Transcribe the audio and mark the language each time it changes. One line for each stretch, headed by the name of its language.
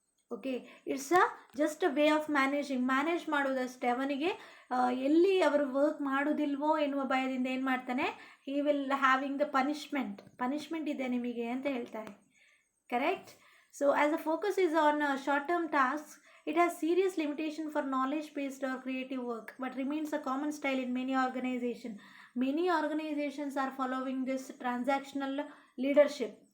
English: Okay, it's just a way of managing,
Kannada: manage ಮಾಡೋದಷ್ಟೇ. ಅವನಿಗೆ ಎಲ್ಲಿ ಅವರು ವರ್ಕ್ ಮಾಡೋದಿಲ್ವೋ ಎನ್ನುವ ಭಯದಿಂದ ಏನು ಮಾಡ್ತಾನೆ,
English: he will having the punishment
Kannada: ಇದೆ ನಿಮಗೆ ಅಂತ ಹೇಳ್ತಾರೆ.
English: Correct? So as a focus is on short term task, it has serious limitation for knowledge based or creative work, but remains a common style in many organizations. Many organizations are following this transactional leadership.